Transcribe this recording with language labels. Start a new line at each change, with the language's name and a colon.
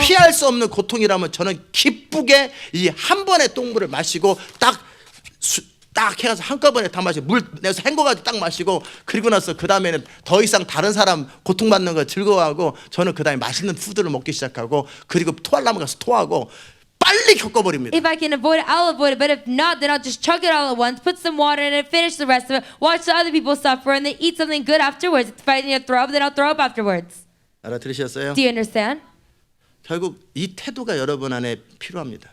Korean: 피할 수 없는 고통이라면 저는 기쁘게 이 한 번의 똥물을 마시고 딱 해가지고 한꺼번에 다 마시고 물 내서 헹궈가지고 딱 마시고 그리고 나서 그 다음에는 더 이상 다른 사람 고통받는 거 즐거워하고 저는 그 다음에 맛있는 푸드를 먹기 시작하고 그리고 토하려면 가서 토하고 빨리 겪어버립니다.
English: If I can avoid it, I'll avoid it. But if not, then I'll just chug it all at once, put some water in it, finish the rest of it, watch the other people suffer, and then eat something good afterwards. If I need to throw up, then I'll throw up afterwards.
Korean: 알아들으셨어요?
English: Do you understand?
Korean: 결국 이 태도가 여러분 안에 필요합니다.